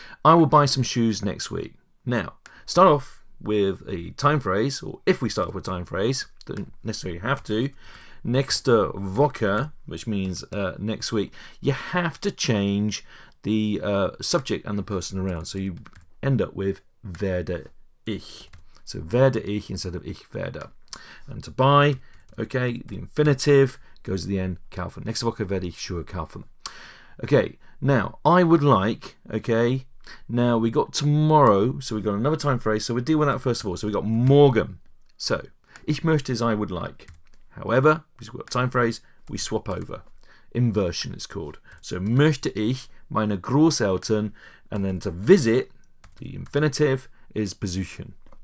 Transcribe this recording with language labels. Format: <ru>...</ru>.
<en>I will buy some shoes next week. Now, start off with a time phrase, or if we start off with time phrase, don't necessarily have to.</en> <de>Nächste Woche,</de> <en>which means next week, you have to change the subject and the person around. So you end up with</en> <de>werde ich.</de> <en>So</en> <de>werde ich</de> <en>instead of</en> <de>ich werde.</de> <en>And to buy, okay, the infinitive goes at the end, kaufen.</en> <de>Nächste Woche werde ich Schuhe kaufen.</de> <en>Okay, now I would like, okay, now we got tomorrow, so we got another time phrase, so we'll deal with that first of all. So we got morgen. So,</en> <de>ich möchte</de> <en>is I would like. However, because we've got time phrase, we swap over. Inversion is called. So</en> <de>möchte ich meine Großeltern,</de> <en>and then to visit, the infinitive is besuchen.</en>